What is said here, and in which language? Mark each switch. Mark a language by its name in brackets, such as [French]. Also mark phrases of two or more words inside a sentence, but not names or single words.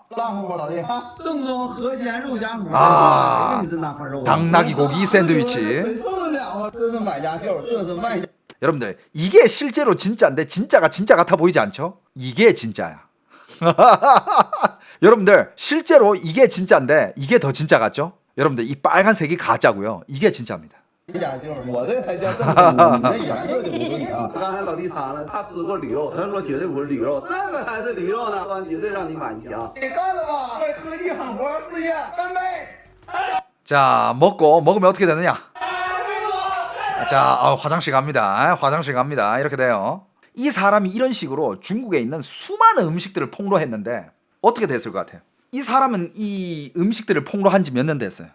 [Chinese] 大伙老弟啊，正宗河鲜肉夹馍啊这个你真大块肉啊。 [Korean] 당나귀 고기 샌드위치. [Chinese] 谁受得了啊？这是买家秀，这是卖家。 [Korean] 여러분들 이게 실제로 진짜인데 진짜가 진짜 같아 보이지 않죠? 이게 진짜야. 여러분들 실제로 이게 진짜인데 이게 더 진짜 같죠? 여러분들 이 빨간색이 가짜고요. 이게 진짜입니다. [Chinese] 买家秀，我这才叫正宗，你那颜色就不对啊。刚才老弟尝了，他吃过驴肉，他说绝对不是驴肉，这个才是驴肉呢，绝对让你满意啊！你干了吧，为科技狠活事业干杯！ [Korean] 자 먹으면 어떻게 되느냐? 자 화장실 갑니다. 화장실 갑니다. 이렇게 돼요. 이 사람이 이런 식으로 중국에 있는 수많은 음식들을 폭로했는데 어떻게 됐을 것 같아요? 이 사람은 이 음식들을 폭로한 지 몇 년 됐어요.